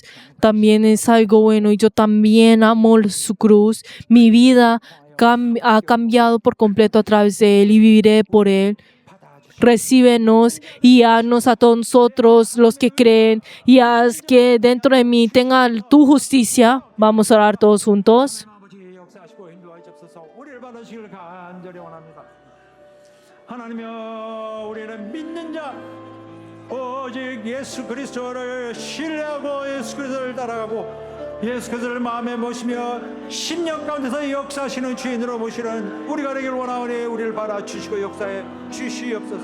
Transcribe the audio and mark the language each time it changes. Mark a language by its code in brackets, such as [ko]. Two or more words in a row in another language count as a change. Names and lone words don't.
[es] También es algo bueno y yo también amo su cruz. Mi vida ha cambiado por completo a través de Él y viviré por Él. Recíbenos y haznos a todos nosotros los que creen y haz que dentro de mí tenga tu justicia. Vamos a orar todos juntos. [ko] 하나님이여, 우리는 믿는 자 오직 예수 그리스도를 신뢰하고 예수 그리스도를 따라가고 예수 그리스도를 마음에 모시며 심령 가운데서 역사하시는 주인으로 모시는 우리가 되길 원하오니 우리를 받아주시고 역사에 주시옵소서.